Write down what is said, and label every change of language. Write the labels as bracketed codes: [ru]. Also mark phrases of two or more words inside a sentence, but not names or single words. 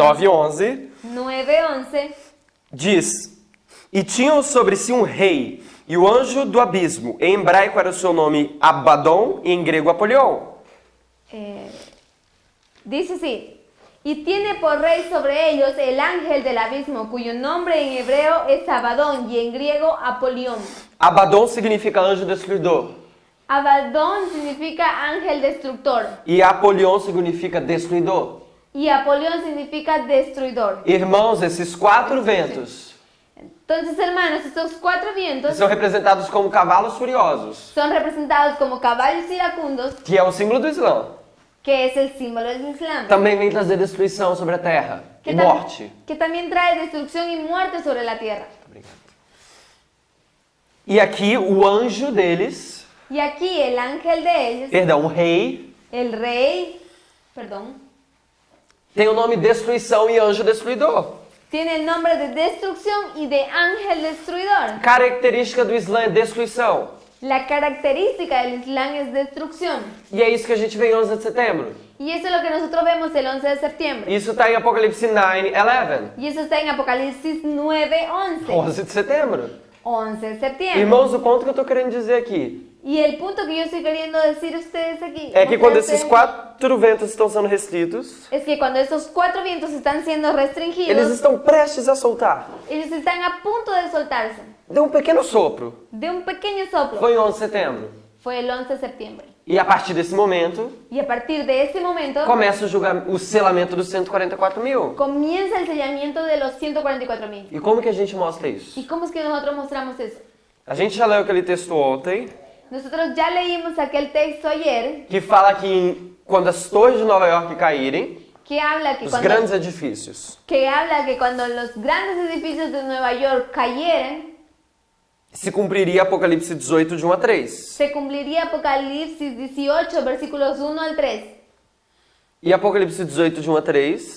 [pt] 9:11, 9:11, diz: E tinham sobre si um rei, e o anjo do abismo, em hebraico era o seu nome Abaddon e em grego Apolion. [es] dice así, y tiene por rey sobre ellos el ángel del abismo, cuyo nombre en hebreo es Abadón y en griego Apolión. [pt] Abaddon significa anjo destruidor [es] Abadón significa ángel destructor [pt] e Apolion significa destruidor. [es] y Apolión significa destruidor. [pt] Irmãos, esses quatro ventos [es] Entonces, hermanos, estos cuatro vientos [pt] são representados como cavalos furiosos, [es] son representados como caballos iracundos, [pt] que é o símbolo do Islã. [es] que es el símbolo del Islam, [pt] Também vem trazer destruição sobre a terra e morte. [es] que también trae destrucción y muerte sobre la tierra. [pt] E aqui o anjo deles, [es] Y aquí el ángel de ellos, [pt] perdão, o rei, [es] el rey, perdón, [pt] tem o nome destruição e anjo destruidor. [es] tiene el nombre de destrucción y de ángel destruidor. [pt] Característica do Islã é destruição. [es] La característica del Islam es destrucción. [pt] E é isso que a gente vê em 11 de setembro. [es] Y eso es lo que nosotros vemos el 11 de septiembre. [pt] Isso está em Apocalipse 9:11. [es] Y eso está en Apocalipsis 9:11. [pt] 11 de setembro. [es] 11 de septiembre. [pt] Irmãos, o ponto que eu estou querendo dizer aqui [es] Y el punto que yo estoy queriendo decir a ustedes aquí [pt] é que quando [es] mostrarles [pt] esses quatro ventos estão sendo restritos, [es] es que cuando esos cuatro vientos están siendo [pt] eles [es] restringidos, [pt] estão prestes a soltar. [es] ellos están a punto de soltarse. [pt] Deu um pequeno sopro. [es] De un pequeño soplo. [pt] Foi em 11 de setembro. [es] Fue el 11 de septiembre. [pt] E a partir desse momento, [es] Y a partir de ese momento [pt] começa o selamento dos 144 mil. [es] comienza el sellamiento de los 144,000. [pt] E como que a gente mostra isso? [es] ¿Y cómo es que nosotros mostramos eso? [pt] A gente já leu aquele texto ontem, [es] Nosotros ya leímos aquel texto ayer [pt] que fala que quando as torres de Nova York caírem, [es] que habla que [pt] os [es] cuando, [pt] grandes edifícios, [es] que habla que cuando los grandes edificios de Nueva York cayeran, [pt] se cumpriria Apocalipse 18, de 1 a 3. [es] Se cumpliría Apocalipsis 18, versículos 1 al 3. [pt] E Apocalipse 18, de 1 a 3